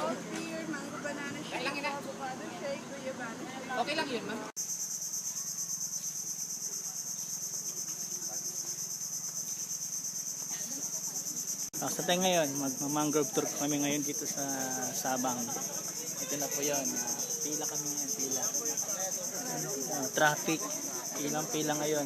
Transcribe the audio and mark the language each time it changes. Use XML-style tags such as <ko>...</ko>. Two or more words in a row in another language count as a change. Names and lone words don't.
<en>Here, mango banana shake, avocado shake, guyabano shake.</en> <tl>Okay lang yun, ma'am. Sa tayo ngayon, mag-</tl> <en>mangrove tour</en> <tl>kami ngayon dito sa Sabang. Ito na po yun. Pila kami ngayon, pila. Traffic, pila ngayon.</tl>